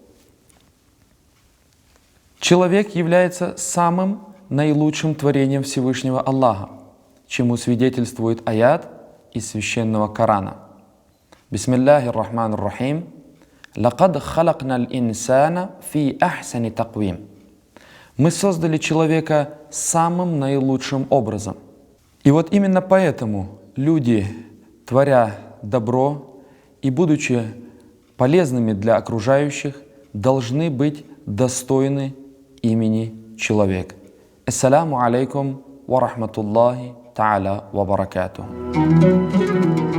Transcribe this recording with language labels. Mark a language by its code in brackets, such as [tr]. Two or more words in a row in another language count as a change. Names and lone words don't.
[ru] Человек является самым наилучшим творением Всевышнего Аллаха, чему свидетельствует аят из Священного Корана. [ar] بسم الله الرحمن الرحيم. «لقد خلقنا الإنسان في أحسن تقويم». [ru] Мы создали человека самым наилучшим образом. И вот именно поэтому люди, творя добро и будучи полезными для окружающих, должны быть достойны имени человек. [ar] السلام عليكم ورحمة الله تعالى وبركاته.